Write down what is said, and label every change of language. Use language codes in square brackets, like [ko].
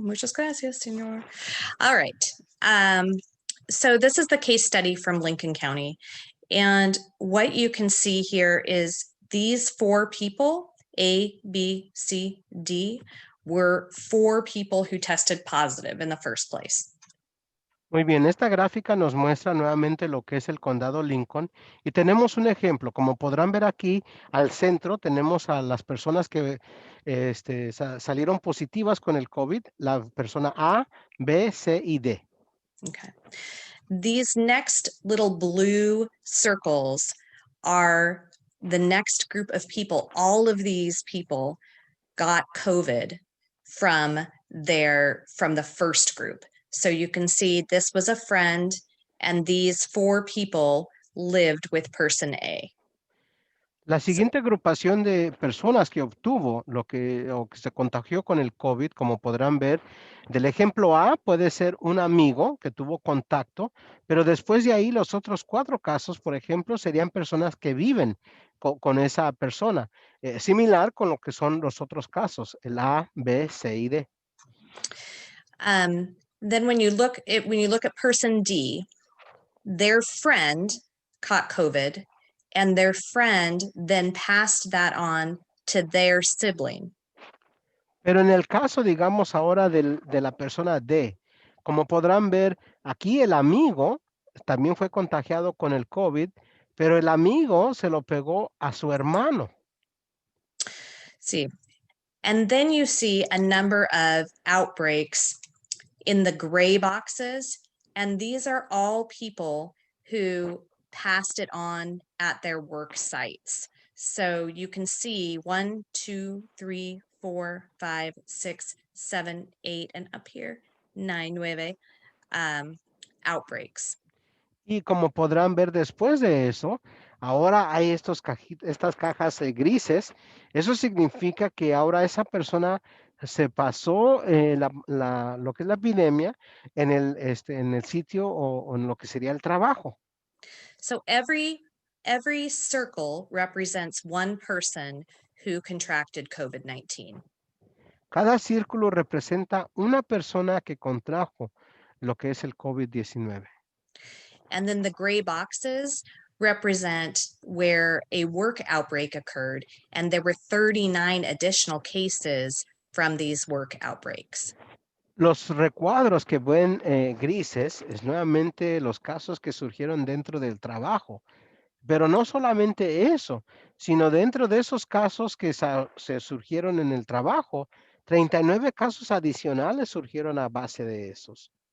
[es] Muchas gracias, senor. [en] All right. So this is the case study from Lincoln County. And what you can see here is these 4 people, A, B, C, D, were 4 people who tested positive in the first place. [es] Muy bien, esta gráfica nos muestra nuevamente lo que es el condado Lincoln y tenemos un ejemplo. Como podrán ver aquí al centro tenemos a las personas que salieron positivas con el COVID, la persona A, B, C y D. [en] Okay. These next little blue circles are the next group of people. All of these people got COVID from the first group. So you can see this was a friend and these 4 people lived with person A. [es] La siguiente agrupación de personas que obtuvo o que se contagió con el COVID, como podrán ver, del ejemplo A puede ser un amigo que tuvo contacto, pero después de ahí los otros 4 casos, por ejemplo, serían personas que viven con esa persona, similar con lo que son los otros casos, el A, B, C y D. [en] Then when you look at person D, their friend caught COVID and their friend then passed that on to their sibling. [es] Pero en el caso, digamos ahora de la persona D, como podrán ver, aquí el amigo también fue contagiado con el COVID, pero el amigo se lo pegó a su hermano. [en] See, and then you see a number of outbreaks in the gray boxes, and these are all people who passed it on at their work sites. So you can see 1, 2, 3, 4, 5, 6, 7, 8, and up here 9 outbreaks. [es] Y como podrán ver después de eso, ahora hay estas cajas grises. Eso significa que ahora esa persona se pasó lo que es la epidemia en el sitio o en lo que sería el trabajo. [en] So every circle represents one person who contracted COVID-19. [es] Cada círculo representa una persona que contrajo lo que es el COVID-19. [en] And then the gray boxes represent where a work outbreak occurred, and there were 39 additional cases from these work outbreaks. [es] Los recuadros que ven grises es nuevamente los casos que surgieron dentro del trabajo. Pero no solamente eso, sino dentro de esos casos que se surgieron en el trabajo, 39 casos adicionales surgieron a base de esos.